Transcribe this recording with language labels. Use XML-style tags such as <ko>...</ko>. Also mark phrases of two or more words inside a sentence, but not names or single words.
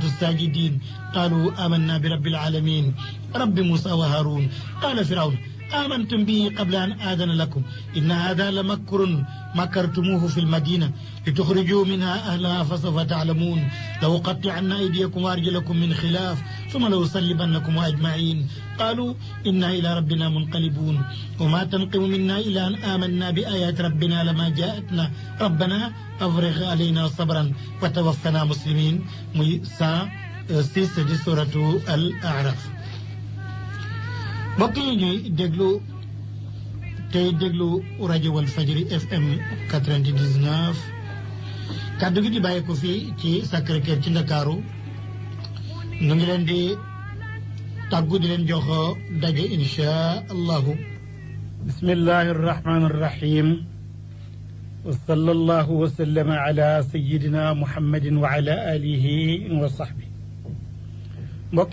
<ar>الساجدين قالوا آمنا برب العالمين رب موسى وهارون قال فرعون آمنتم به قبل أن آذن لكم إن هذا لمكر مكرتموه في المدينة لتخرجوا منها أهلها فسوف تعلمون لأقطعن أيديكم وأرجلكم من خلاف ثم لأصلبنكم أجمعين قالوا إنا إلى ربنا منقلبون وما تنقم منا إلا أن آمنا بآيات ربنا لما جاءتنا ربنا أفرغ علينا صبرا وتوفنا مسلمين</ar> <wo>سي</wo> <ar>سورة الأعراف</ar> <wo>mbokk yi ñuy déglu tey déglu rajo Walfadjri FM 99 kàddu gi di bàyyi ko fii ci Sacré-Cœur ci Ndakaaru ñu ngi leen di tàggu di leen jox daje</wo> <ar>إن شاء الله بسم الله الرحمن الرحيم وصلى الله وسلم على سيدنا محمد وعلى آله وصحبه</ar> <wo>mbokk</wo>